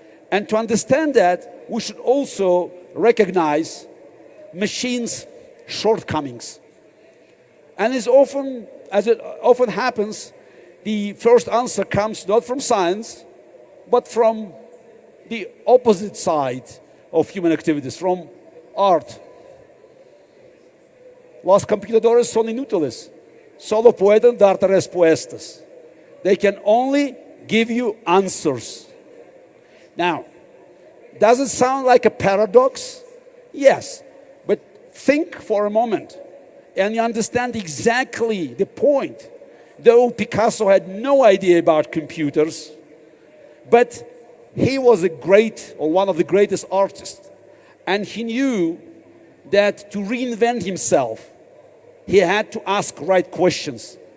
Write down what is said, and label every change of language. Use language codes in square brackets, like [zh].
[en] And to understand that, we should also recognize machines' shortcomings. And as it often happens, the first answer comes not from science, but from the opposite side of human activities, from art. [es] Los computadores son inútiles, solo pueden darte respuestas. [en] They can only give you answers. Now, does it sound like a paradox? Yes, but think for a moment and you understand exactly the point. Though Picasso had no idea about computers, but he was a great, or one of the greatest artists, and he knew that to reinvent himself, he had to ask right questions.